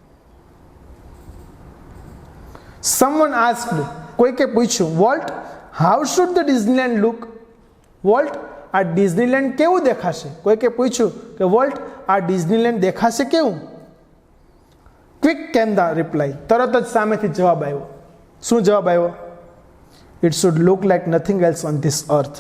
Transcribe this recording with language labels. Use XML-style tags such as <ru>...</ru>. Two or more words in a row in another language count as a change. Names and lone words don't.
<en>Someone asked,</en> <gu>કોઈકે પૂછ્યું, વોલ્ટ,</gu> <en>how should the Disneyland look?</en> <gu>વોલ્ટ, આ ડિઝનીલેન્ડ કેવું દેખાશે? કોઈકે પૂછ્યું કે વોલ્ટ, આ ડિઝનીલેન્ડ દેખાશે કેવું?</gu> <en>quick came the reply,</en> <gu>તરત જ સામેથી જવાબ આવ્યો. શું જવાબ આવ્યો?</gu> <en>it should look like nothing else on this earth.</en>